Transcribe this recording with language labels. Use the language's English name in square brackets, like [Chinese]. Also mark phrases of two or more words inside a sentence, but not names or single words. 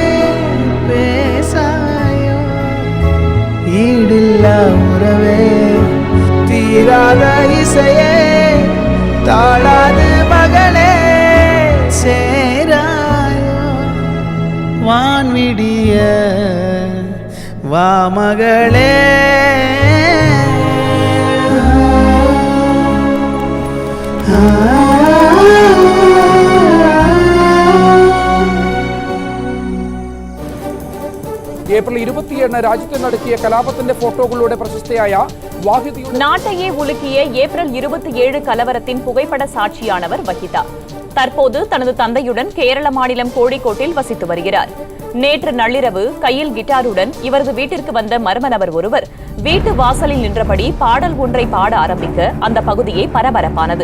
[Tamil] பேசாயோ ஈடில்லா உறவே தீராத இசையே தாழாது மகளே சேராயோ வான்விடிய வா மகளே. [Malayalam] ഏപ്രിൽ 27 രാജ്യത്ത് നടത്തിയ കലാപത്തിന്റെ ഫോട്ടോകളുടെ പ്രശസ്തയായ വാഹിദയുടെ [Tamil] நாட்டையே உலுக்கிய ஏப்ரல் 27 கலவரத்தின் புகைப்பட சாட்சியானவர் வஹிதா. தற்போது தனது தந்தையுடன் கேரள மாநிலம் கோழிக்கோட்டில் வசித்து வருகிறார். நேற்று நள்ளிரவு கையில் கிட்டாருடன் இவரது வீட்டிற்கு வந்த மர்ம நபர் ஒருவர் வீட்டு வாசலில் நின்றபடி பாடல் ஒன்றை பாட ஆரம்பிக்க அந்த பகுதியே பரபரப்பானது.